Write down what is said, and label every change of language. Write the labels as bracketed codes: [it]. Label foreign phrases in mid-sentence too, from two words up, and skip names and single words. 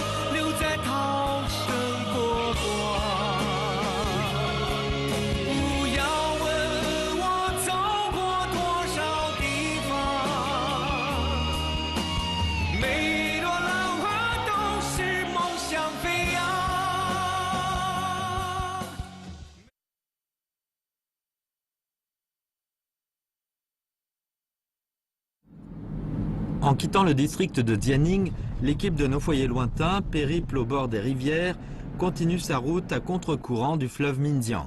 [zh] 留在涛声波光。不要问我走过多少地方，每朵浪花都是梦想飞扬。 [fr] En quittant le district de Jianing, l'équipe de nos foyers lointains, périple au bord des rivières, continue sa route à contre-courant du fleuve Minjiang.